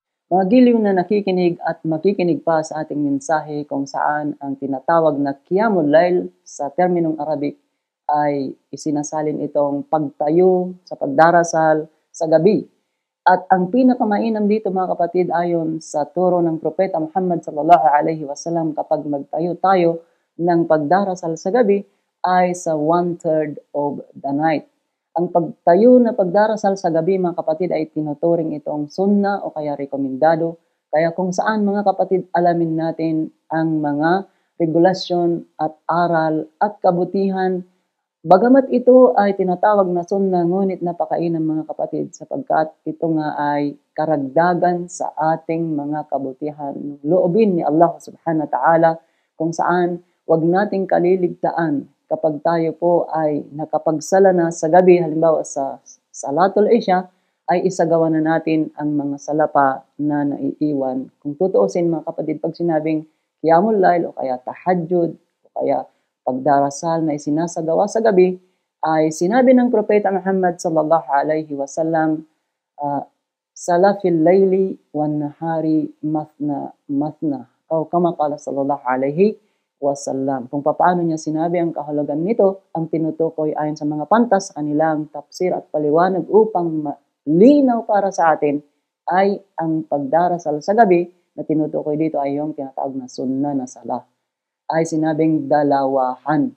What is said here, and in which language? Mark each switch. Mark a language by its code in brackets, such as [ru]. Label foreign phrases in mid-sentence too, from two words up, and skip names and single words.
[tl] Mga giliw na nakikinig at makikinig pa sa ating mensahe kung saan ang tinatawag na [ar] قيام الليل [tl] sa terminong Arabic ay isinasalin itong pagtayo sa pagdarasal sa gabi. At ang pinakamainam dito mga kapatid ayon sa turo ng Propeta Muhammad [ar] صلى الله عليه وسلم [tl] kapag magtayo tayo ng pagdarasal sa gabi ay sa 1/3 [en] of the night. [tl] Ang pagtayo na pagdarasal sa gabi mga kapatid ay tinuturing itong sunna o kaya rekomendado. Kaya kung saan mga kapatid alamin natin ang mga regulasyon at aral at kabutihan. Bagamat ito ay tinatawag na sunna ngunit napakainam mga kapatid sapagkat ito nga ay karagdagan sa ating mga kabutihan. Loobin ni Allah [ar] سبحانه وتعالى [tl] kung saan wag nating kaliligtaan kapag tayo po ay nakapagsala na sa gabi, halimbawa sa [ar] صلاة العشاء, [tl] ay isagawa na natin ang mga salapa na naiiwan. Kung tutuusin mga kapatid, pag sinabing [ar] قيام الليل [tl] o kaya Tahajjud o kaya pagdarasal na isinasagawa sa gabi, ay sinabi ng Propeta Muhammad [ar] صلى الله عليه وسلم, صلاة الليل والنهار مثنى مثنى. أو كما قال صلى الله عليه وسلم. [tl] Kung paano niya sinabi ang kahulugan nito, ang tinutukoy ayon sa mga pantas, kanilang tafsir at paliwanag upang malinaw para sa atin ay ang pagdarasal sa gabi na tinutukoy dito ay yung tinatawag na sunna na sala. Ay sinabing dalawahan.